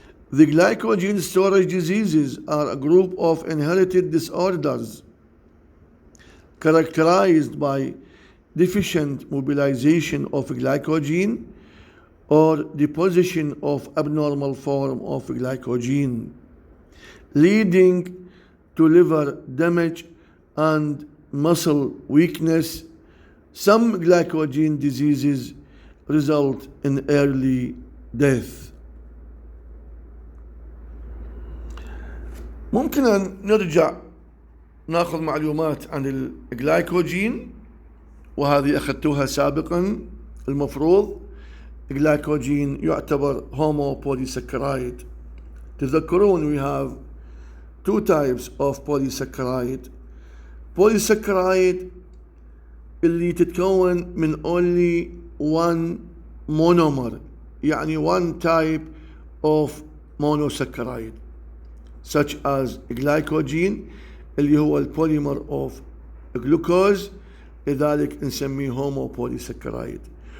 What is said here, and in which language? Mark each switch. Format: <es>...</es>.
<en>The glycogen storage diseases are a group of inherited disorders characterized by deficient mobilization of glycogen or deposition of abnormal form of glycogen, leading to liver damage and muscle weakness. Some glycogen diseases result in early death.</en> <ar>ممكن أن نرجع ناخذ معلومات عن الجلايكوجين، وهذه أخذتوها سابقا. المفروض الجلايكوجين يعتبر homopolysaccharide. تذكرون</ar> <en>we have two types of polysaccharide. Polysaccharide</en> <ar>اللي تتكون من</ar> <en>only one monomer، يعني one type of monosaccharide, such as glycogen</en> <ar>اللي هو البوليمر</ar> <en>of glucose،</en> <ar>لذلك نسميه</ar> <en>homopolysaccharide.</en>